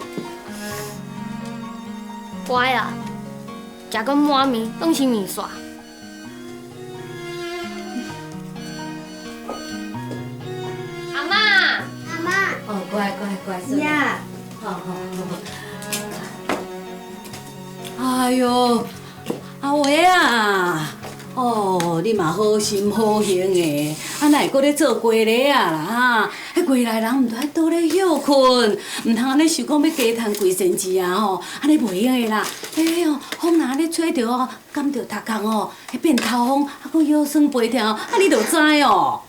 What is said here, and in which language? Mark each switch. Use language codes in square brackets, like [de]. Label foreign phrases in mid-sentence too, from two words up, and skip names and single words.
[nan] 乖啦，食到满面拢是面线。阿嬷。阿妈，哦，乖，孙子。呀，好。哎呦，阿伟啊！哦，你嘛好心好行的，啊，哪会搁咧做鸡螺啊啦哈？迄过来人毋着爱倒咧休困，毋通安尼想讲要加趁规身子啊吼，安尼袂用的啦。哦，风若安尼吹着哦，感着头壳哦，会变头风，啊，搁腰酸背痛，啊，你着知哦。